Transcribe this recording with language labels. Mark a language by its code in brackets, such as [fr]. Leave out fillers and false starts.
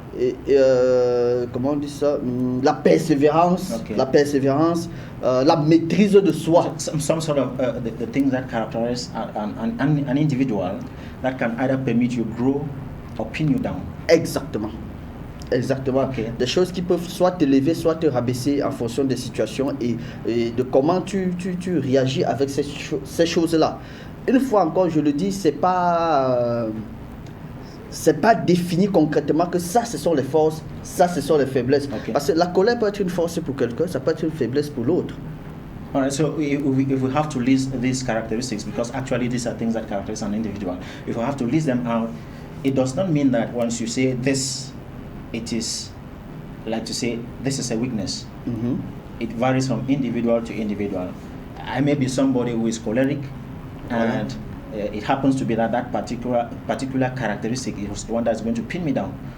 [fr] Et comment on dit ça? La persévérance, la maîtrise de soi. [en] Some sort of the things that characterize an individual that can either permit you grow or pin you down. [fr] Exactement. Okay. Des choses qui peuvent soit t'élever, soit te rabaisser en fonction des situations et de comment tu réagis avec ces choses-là. Une fois encore, je le dis, c'est pas défini concrètement que ça, ce sont les forces, ça, ce sont les faiblesses. Okay. Parce que la colère peut être une force pour quelqu'un, ça peut être une faiblesse pour l'autre. [en] All right, so if we have to list these characteristics, because actually these are things that characterize an individual, if we have to list them out, it does not mean that once you say this, it is like to say this is a weakness. Mm-hmm. It varies from individual to individual. I may be somebody who is choleric, and it happens to be that particular characteristic is the one that's going to pin me down.